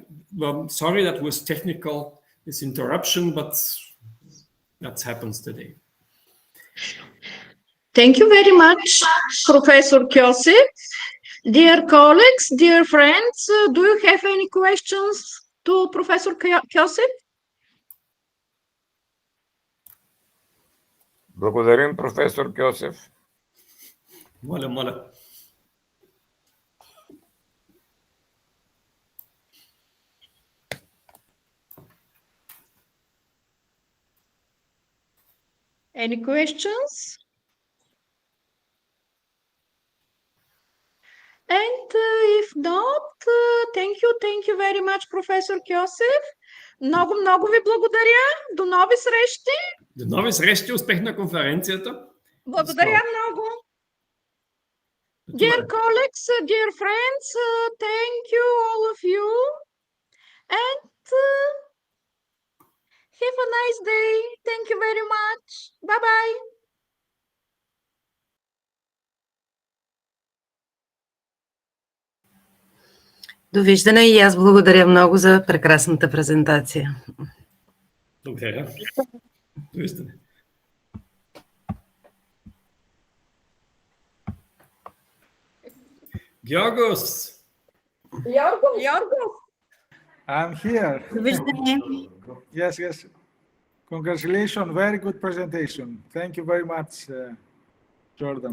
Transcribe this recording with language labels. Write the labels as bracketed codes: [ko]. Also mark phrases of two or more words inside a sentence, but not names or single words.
[en] Sorry that was technical, this interruption, but that happens today. Thank you very much, Professor Kyosev. Dear colleagues, dear friends, do you have any questions to Professor Kyosev? [bg] Благодарим, професор Кьосев. Моля. [en] Any questions? And if not, thank you very much, Professor Kyosev. [bg] Много ви благодаря. До нови срещи. До нови срещи, успех на конференцията. Благодаря много. [en] Dear colleagues, dear friends, thank you all of you. And have a nice day. Thank you very much. Bye-bye. [bg] Довиждане, и аз благодаря много за прекрасната презентация. Благодаря. Довиждане. [en] Georgos. I'm here. [bg] Довиждане. [en] Yes. Congratulations. Very good presentation. Thank you very much, Jordan.